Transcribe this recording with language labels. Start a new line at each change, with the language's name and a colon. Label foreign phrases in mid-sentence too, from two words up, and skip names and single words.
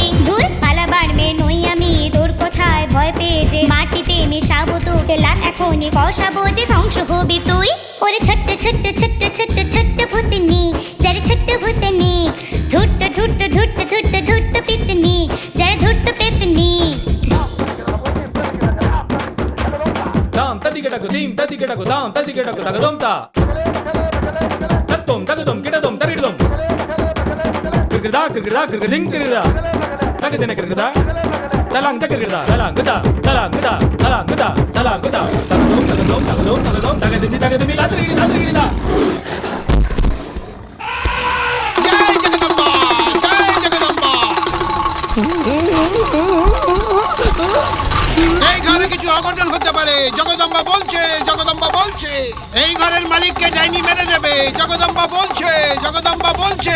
Bangla: দূর পালাবার মেয়ে নই আমি, তোর কোথায় ভয় পেয়ে যে মাটিতে মেশাবো তোকে, লাট এখনই কষাবো যে ধ্বংস হবি তুই। ওরে ছোট্ট ছোট্ট ছোট্ট ছোট্ট ছোট্ট ভূতনি, যারে ছোট্ট ভূতনি, ধূর্ত ধূর্ত ধূর্ত ধূর্ত ধূর্ত পেতনি, যারে ধূর্ত পেতনি। Dam tadi kita ko dim tadi kita ko dam tadi kita ko tagadom ta. Tatom tagadom kita dom tadi dom. Kirkida kirkida kirkiding kirkida. Tagadena kirkida. talang takirda talang guda talang guda talang guda talang guda tagalong tagadimi latri da এই ঘরে কিছু অঘটন হতে পারে, জগদম্বা বলছে, জগদম্বা বলছে। এই ঘরের মালিককে ডাইনি মেরে দেবে, জগদম্বা বলছে, জগদম্বা বলছে।